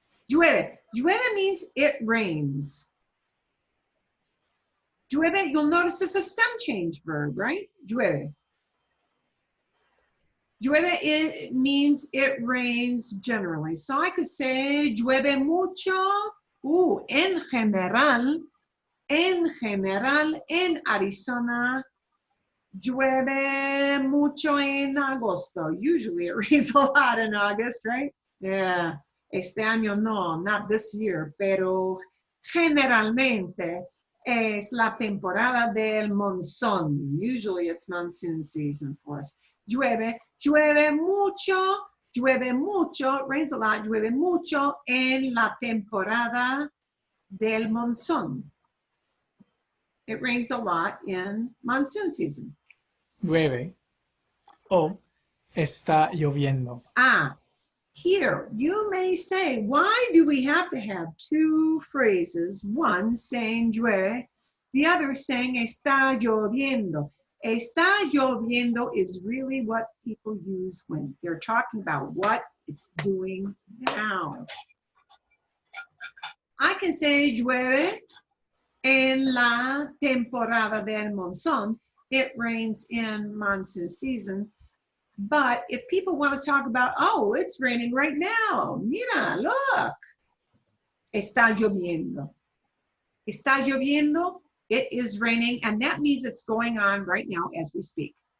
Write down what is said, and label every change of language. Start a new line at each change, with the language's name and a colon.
English: Llueve. Llueve means it rains. Llueve, you'll notice it's a stem change verb, right? Llueve. Llueve, it means it rains generally.
Spanish: So I could say llueve mucho. En general, en Arizona, llueve mucho en agosto.
English: Usually it rains a lot in August, right? Yeah.
Spanish: Este año no,
English: not this year,
Spanish: pero generalmente es la temporada del monzón.
English: Usually it's monsoon season for us.
Spanish: Llueve, llueve mucho,
English: rains a lot,
Spanish: llueve mucho en la temporada del monzón.
English: It rains a lot in monsoon season.
Spanish: Llueve. O está lloviendo.
English: Here, you may say, why do we have to have two phrases? One saying llueve, the other saying está lloviendo. Está lloviendo is really what people use when they're talking about what it's doing now.
Spanish: I can say llueve en la temporada del monzón.
English: It rains in monsoon season. But if people want to talk about, oh, it's raining right now.
Spanish: Mira, look. Está lloviendo. Está lloviendo.
English: It is raining, and that means it's going on right now as we speak.